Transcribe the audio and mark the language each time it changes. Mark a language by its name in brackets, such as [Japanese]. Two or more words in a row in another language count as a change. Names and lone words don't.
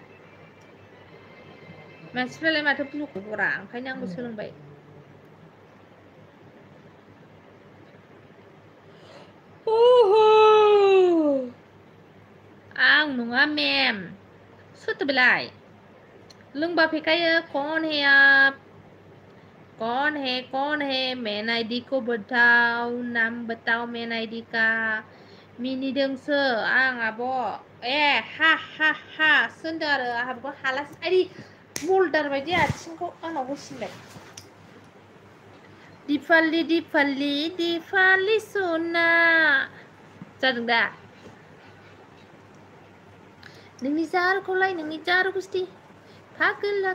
[Bodo] मानसिफ्रालाय माथो ब्लुखौ हरा ओंखायनो आंबो सोलोंबाय आं नङा मेम सोरथो बेलाय लोंबा फेखायो [Hindi] कौन है मेन आईडी को बताओ नाम बताओ मेन आईडी का [Bodo] मिनिदोंसो आं आब' हा सोंदों आरो आहाबो हालासो आइदि मल्डार बायदि आथिंखौ आंनाव होसिनबाय दीपाली सना जादों दा नोंनि जार गुस्थि फागोला